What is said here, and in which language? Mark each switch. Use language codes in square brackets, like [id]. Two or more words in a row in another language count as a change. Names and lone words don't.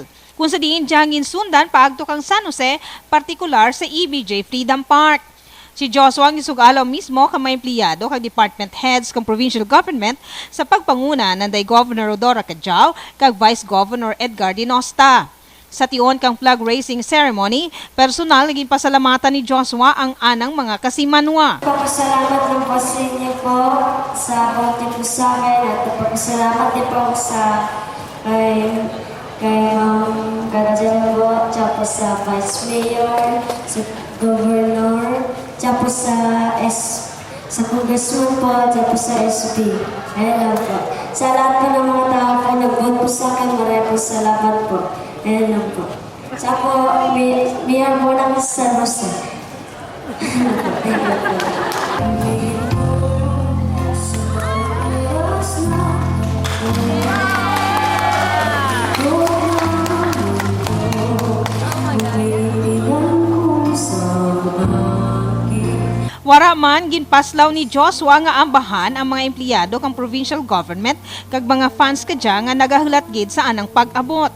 [krj] Kung sa diin diyangin sundan paagto kang San Jose, partikular sa EBJ Freedom Park. Si Joshua ang isugalaw mismo ka mga empleyado kag department heads kang provincial government sa pagpanguna ng day Governor Rodora Cajao kag Vice Governor Edgar Dinosta. Sa tion kang flag raising ceremony, personal naging pasalamatan ni Joshua ang anang mga kasimanwa. [tl] Papasalamat din po sa inyo po sa bote po sa akin at papasalamat din po sa kay Ma'am Gadjan po, tapos sa Vice Mayor, sa Governor, tapos sa Congressman po, tapos sa SP. Ayan lang po. Sa lahat po ng mga tao po nag-vote po sa akin, maraming salamat po. Ayan lang po. Sa po, mayor po ng San Jose. [en] Thank you po. [krj] Wara man ginpaslaw ni Joshua nga ambahan ang mga empleyado kang provincial government kag mga fans kadya nga nagahulat gid sa anang pag-abot.